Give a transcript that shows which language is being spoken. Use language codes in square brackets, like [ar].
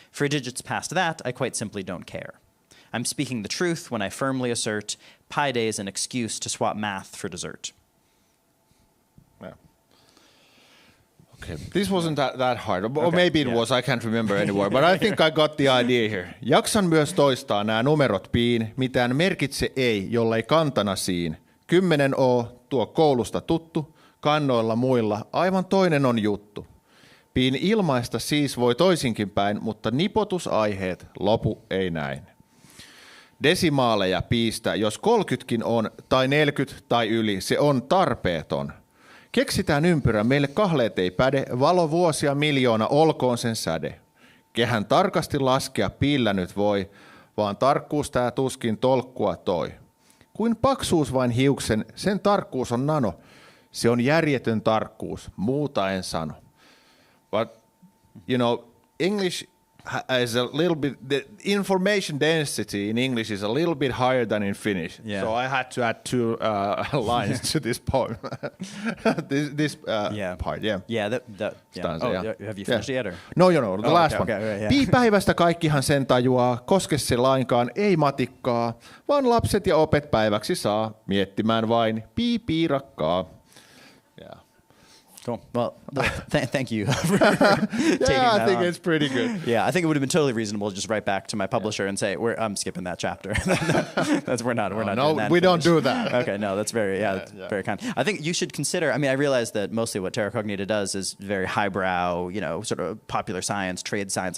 [en] For digits past that, I quite simply don't care. I'm speaking the truth when I firmly assert Pi Day's an excuse to swap math for dessert. Yeah. Okay, this wasn't that hard, or maybe it was, I can't remember anymore, but I think I got the idea here. [fi] Jaksan myös toistaa nämä numerot piin, mitään merkitse ei, jollei kantana siin. 10 O, tuo koulusta tuttu, kannoilla muilla, aivan toinen on juttu. Piin ilmaista siis voi toisinkin päin, mutta nipotusaiheet lopu ei näin. Desimaaleja piistä, jos 30kin on, tai 40 tai yli, se on tarpeeton. Keksitään ympyrä, meille kahleet ei päde, valo vuosia miljoona olkoon sen säde. Kehän tarkasti laskea piillä nyt voi, vaan tarkkuus tää tuskin tolkkua toi. Kuin paksuus vain hiuksen, sen tarkkuus on nano. Se on järjetön tarkkuus, muuta en sano. [en] But, you know, English is a little bit, the information density in English is a little bit higher than in Finnish. Yeah. So I had to add 2 lines to this poem. this part, yeah. Yeah, that stanza, have you finished it yet? Or? No, the last one. [fi] Okay, Piipäivästä kaikkihan sen tajuaa, koske se lainkaan, ei matikkaa, vaan lapset ja opet päiväksi saa, miettimään vain, piirakkaa. [en] Yeah. Cool. Well, thank you for taking that I think it's pretty good. Yeah, I think it would have been totally reasonable to just write back to my publisher and say, I'm skipping that chapter. We're not doing that. We don't do that. Okay, no, that's very very kind. I think you should consider, I mean, I realize that mostly what Terra Cognita does is very highbrow, sort of popular science, trade science.